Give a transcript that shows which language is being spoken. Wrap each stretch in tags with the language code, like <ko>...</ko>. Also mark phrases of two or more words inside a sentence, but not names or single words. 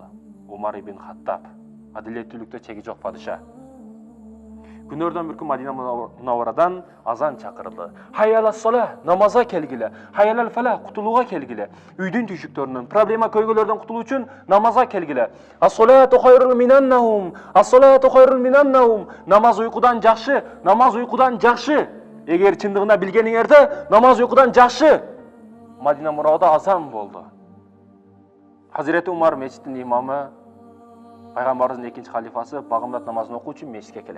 <ky>Умар ибн Хаттаб. Адилеттүүлүктө чеги жок падыша. Күнөрдөн бир күн Мадина Мунавварадан азан чакырылды.</ky> <ar>حي على الصلاة,</ar> <ky>намазга келгиле.</ky> <ar>حي على الفلاح,</ar> <ky>кутулууга келгиле. Үйдүн түйшүктөрүнөн, проблема көйгөлөрдөн кутулуу үчүн намазга келгиле.</ky> <ar>الصلاة خير من النوم الصلاة خير من النوم.</ar> <ky>Намаз уйкудан жакшы, намаз уйкудан жакшы. Эгер чындыгына билгениңерде, намаз уйкудан жакшы. Мадина Мунавварада азан болду. Хазирети Умар мечиттин имамы, пайгамбарыбыздын экинчи халифасы багымдат намазын окуу үчүн мечитке келет.</ky>